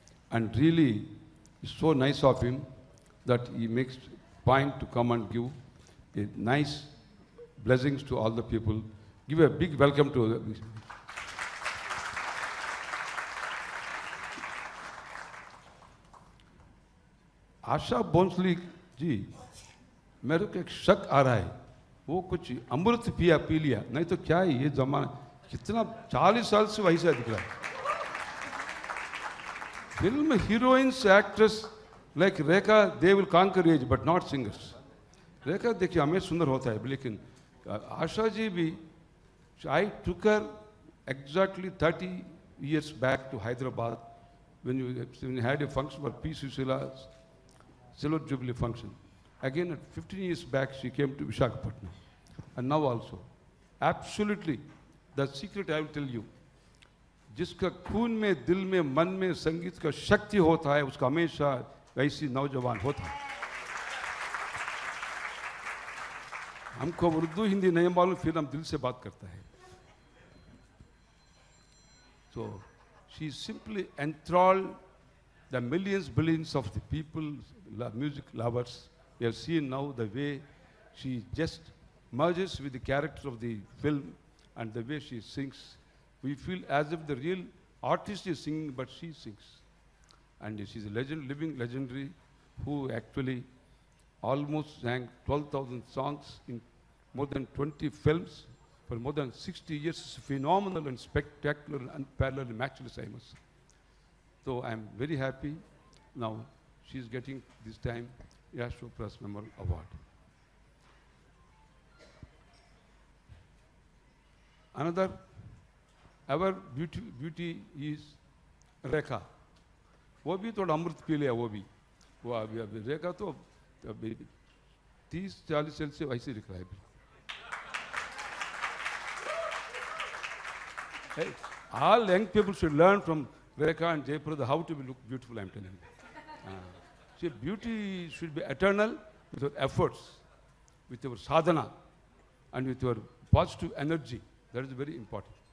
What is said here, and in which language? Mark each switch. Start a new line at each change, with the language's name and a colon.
English: And really, it's so nice of him that he makes point to come and give a nice blessings to all the people. Give a big welcome to Asha Bhosle ji.
Hindi: मेरे को एक शक आ रहा है, वो कुछ अमृत P लिया, नहीं तो क्या है ये जमाना, कितना 40 साल से वही सा दिख रहा है।
English: Film heroines, actress like Rekha, they will conquer age, but not singers. Rekha
Hindi: देखिए हमें सुंदर होता है, लेकिन आशा जी भी,
English: I took her exactly 30 years back to Hyderabad when you had a function for P. Sushil's Silver Jubilee function. Again, 15 years back, she came to Visakhapatnam. And now also. Absolutely. The secret I will tell you.
Hindi: जिसका खून में, दिल में, मन में संगीत का शक्ति होता है, उसका हमेशा वैसी नौजवान होता है। हमको उर्दू हिंदी नहीं मालूम, फिर हम दिल से बात करता है।
English: So she simply enthralled the millions, billions of the people, music lovers. We have seen now the way she just merges with the character of the film and the way she sings. We feel as if the real artist is singing, but she sings. And she's a legend, living legendary, who actually almost sang 12,000 songs in more than 20 films for more than 60 years. It's phenomenal and spectacular and unparalleled and matchless, I must say. So I'm very happy now she's getting this time Yash Chopra's Memorial Award. Another our beauty is Rekha.
Hindi: वो भी थोड़ा अमृत P लिया, वो अभी रेखा तो अभी 30-40 साल से वैसे दिख रहा है।
English: Hey, all young people should learn from Rekha and Jayaprada how to look beautiful, I'm telling you. See, beauty should be eternal with your efforts, with your sadhana, and with your positive energy. That is very important.